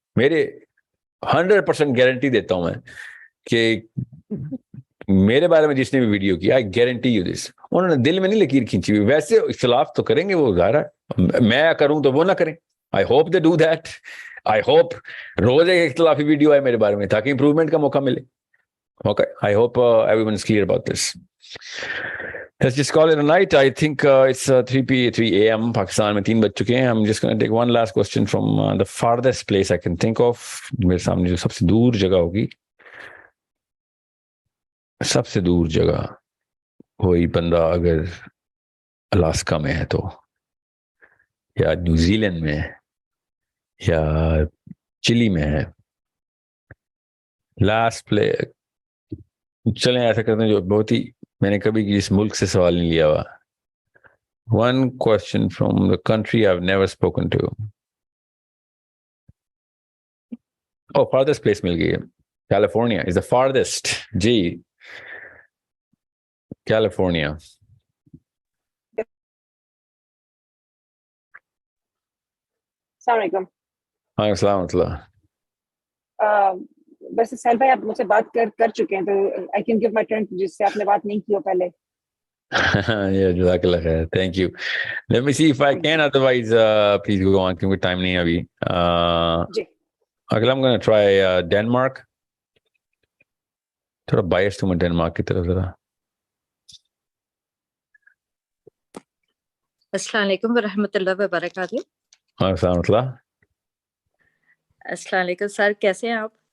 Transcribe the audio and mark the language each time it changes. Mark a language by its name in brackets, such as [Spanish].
[Urdu] میرے 100% گارنٹی دیتا ہوں میں کہ میرے بارے میں جس نے بھی ویڈیو کی, [English] I guarantee you this, [Urdu] انہوں نے دل میں نہیں لکیر کھینچی ہوئی. ویسے اختلاف تو کریں گے وہ, ظاہر ہے, میں کروں تو وہ نہ کریں. [English] I hope they do that. I hope [Urdu] روز ایک اختلافی ویڈیو آئے میرے بارے میں تاکہ امپروومنٹ کا موقع ملے. [English] Okay, I hope everyone is clear about this. Let's just call it a night. I think it's 3 a.m. [Urdu] Pakistan میں 3 بج چکے ہیں. [English] I'm just going to take one last question from the farthest place I can think of. [Urdu] میرے سامنے جو سب سے دور جگہ ہوگی, سب سے دور جگہ کوئی بندہ اگر الاسکا میں ہے تو, یا نیوزی لینڈ میں ہے, یا چلی میں ہے, لاسٹ پلے, چلیں ایسا کرتے ہیں جو بہت ہی میں نے کبھی اس ملک سے سوال نہیں لیا ہوا. [English] One question from the country I have never spoken to. Oh, farthest place [Urdu] مل گئی ہے, [English] California is the farthest. جی, California. [Urdu] السلام علیکم. ہاں, السلام علیکم. ویسے سہیل بھائی آپ مجھ سے بات کر چکے ہیں, تو [English] I can give my turn [Urdu] جس سے آپ نے بات نہیں کی ہو پہلے. [English] جزاک اللہ خیر, thank you. Let me see if I can, otherwise please go on [Urdu] کیونکہ ٹائم نہیں ہے ابھی. جی, [English] اگلا I'm gonna try Denmark. [Urdu] تھوڑا بائس ہوں میں ڈینمارک کی طرف ذرا. السلام علیکم ورحمۃ اللہ وبرکاتہ. ہاں, السلام علیکم. السلام علیکم سر, کیسے ہیں آپ؟